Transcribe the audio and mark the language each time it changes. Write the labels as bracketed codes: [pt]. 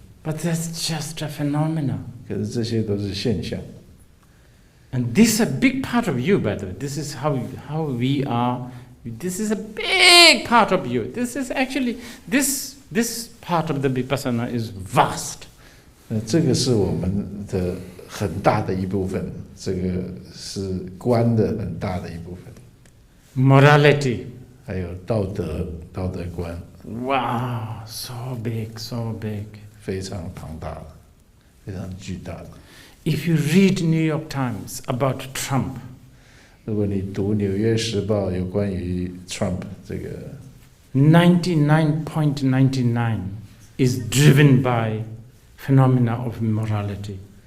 [en] But that's just a phenomena. [zh] 可是这些都是现象。 [en] And this is a big part of you, by the way. This is how we are. This is a big part of you. This is actually, this part of the Vipassana is vast. [zh] 这个是我们的很大的一部分，这个是观的很大的一部分。 [en] Morality. [zh] 还有道德观。 [en] Wow, so big, so big. [zh] 非常庞大的，非常巨大的。 [en] If you read New York Times about Trump, [zh] 如果你读《纽约时报》有关于 Trump 这个 [en] 99.99 is driven by phenomena of morality.